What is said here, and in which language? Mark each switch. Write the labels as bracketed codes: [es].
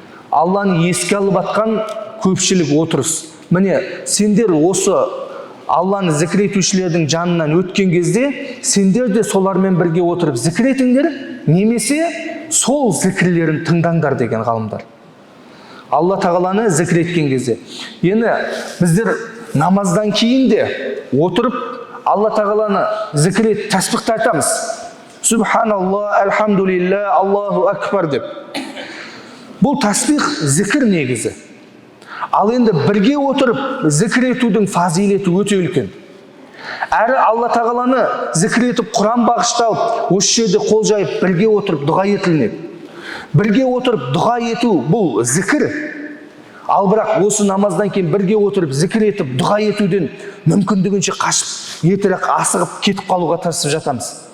[kk] Алланы еске алып атқан көпшілік отырыс. Міне, сендер осы Алланы зікір етушілердің жанынан өткен кезде, сендер де солармен бірге отырып зікір етіңдер, немесе сол зікірлерін тыңдаңдар деген ғалымдар. Алла тағаланы зікір еткен кезде. Енді біздер намаздан кейін де отырып Алла тағаланы зікір етіп тәсбих айтамыз. [ar] Субханалла, альхамдулилля, Аллаху акбар деп. [kk] Бұл тәсбих зікір негізі. Ал енді бірге отырып зікір етудің фазилеті өте үлкен. Әрі Алла тағаланы зікір етіп Құран бағышталып, осы жерде қол жайып бірге отырып дұға етілінеді. Бірге отырып дұға ету бұл зікір. Ал бірақ осы намаздан кейін бірге отырып зікір етіп дұға етуден мүмкіндігінше қашып, ертерек асығып кетіп қалуға тырысып жатамыз.